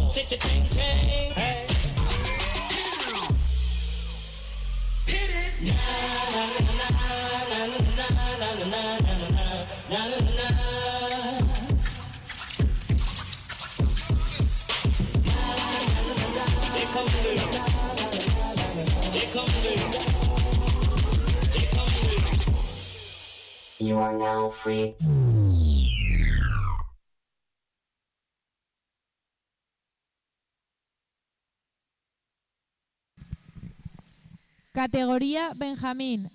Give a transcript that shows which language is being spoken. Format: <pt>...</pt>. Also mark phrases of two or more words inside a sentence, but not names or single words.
<en>Cha-ching, ching, hey. Hit it. Na na na na na na na na na na na na na. Here come the Here come the Here come the. You are now free.</en> <es>Categoría Benjamín.</es>